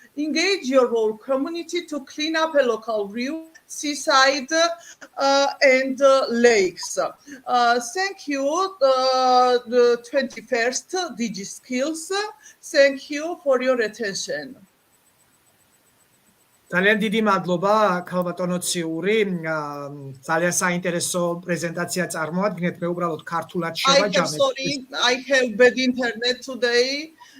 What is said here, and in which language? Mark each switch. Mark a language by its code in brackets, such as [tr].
[en] Engage your whole community to clean up a local river, seaside, and lakes. Thank you, the 21st SDG skills. Thank you for your attention. [ka] ძალიან დიდი მადლობა ქალბატონო ციური, ძალიან საინტერესო პრეზენტაცია წარმოადგენთ, მე უბრალოდ ქართულად შევაჯამებ. [en] Sorry, I have bad internet today.